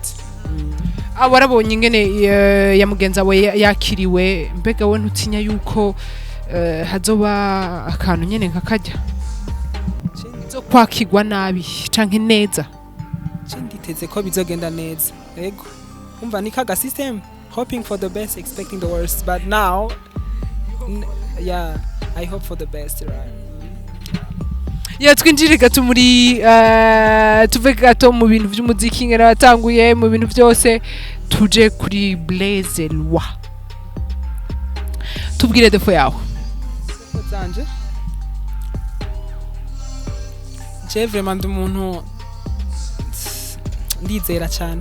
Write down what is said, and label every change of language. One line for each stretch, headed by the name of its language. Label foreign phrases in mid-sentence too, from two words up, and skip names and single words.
Rundi: warabonye ingene ya mugenza wawe yakiriwe mbega we ntutinya yuko hazoba akantu nyene nkakajya zo kwakirwa nabi canke neza nditeze ko bizogenda neza yego umva ni kaga
English: system hoping for the best expecting the worst but now yeah I hope for the best right
Rundi: twinjire gato muri tuve gato mu bintu by'umuziki ngera watanguye mu bintu byose tuje kuri Blaze Lwa tubwire defo yawe zanje
French: je vraiment
Rundi: umuntu ndizera cyane